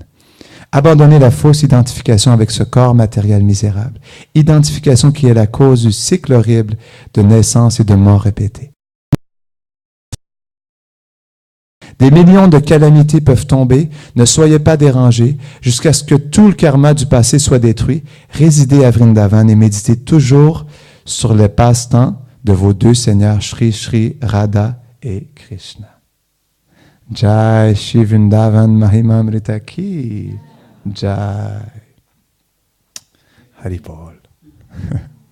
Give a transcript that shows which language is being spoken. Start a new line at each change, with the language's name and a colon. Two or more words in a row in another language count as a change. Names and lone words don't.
French: Abandonnez la fausse identification avec ce corps matériel misérable, identification qui est la cause du cycle horrible de naissance et de mort répétée. Des millions de calamités peuvent tomber, ne soyez pas dérangés, jusqu'à ce que tout le karma du passé soit détruit. Résidez à Vrindavan et méditez toujours sur les passe-temps de vos deux seigneurs, Sri Sri Radha et Krishna.
Hindi: Jai Shri Vrindavan Mahimamrita Ki. Jai. Hari Bol.